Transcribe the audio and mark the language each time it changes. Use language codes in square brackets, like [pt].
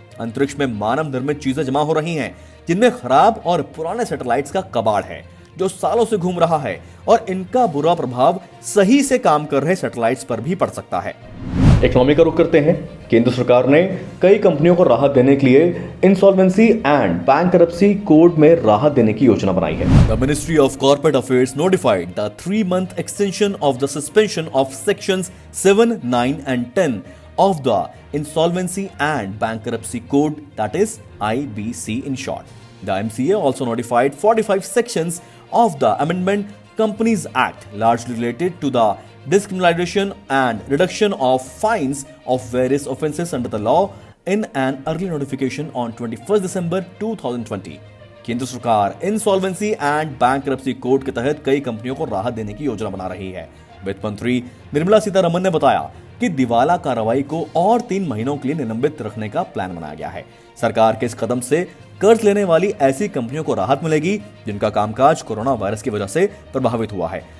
[hi] अंतरिक्ष में मानव निर्मित चीजें जमा हो रही हैं, जिनमें खराब और पुराने सैटेलाइट्स का कबाड़ है, जो सालों से घूम रहा है और इनका बुरा प्रभाव सही से काम कर रहे सैटेलाइट्स पर भी पड़ सकता है। इकोनॉमी का रुख करते हैं। केंद्र सरकार ने कई कंपनियों को राहत देने के लिए इंसॉल्वेंसी एंड बैंकरप्सी कोड में राहत देने की योजना बनाई है। [en] The Ministry of Corporate Affairs notified the 3-month extension of the suspension of sections 7, 9 and 10 of the Insolvency and Bankruptcy Code, that is IBC in short. The MCA also notified 45 sections of the Amendment Companies Act, largely related to the discrimination and reduction of fines of various offences under the law in an early notification on 21st December 2020. [hi] केंद्र सरकार insolvency and bankruptcy code के तहत कई कंपनियों को राहत देने की योजना बना रही है। वित्त मंत्री निर्मला सीतारमण ने बताया कि दिवाला कार्रवाई को और 3 महीनों के लिए निलंबित रखने का प्लान बनाया गया है। सरकार के इस कदम से कर्ज लेने वाली ऐसी कंपनियों को राहत मिलेगी जिनका कामकाज कोरोना वायरस की वजह से प्रभावित हुआ है।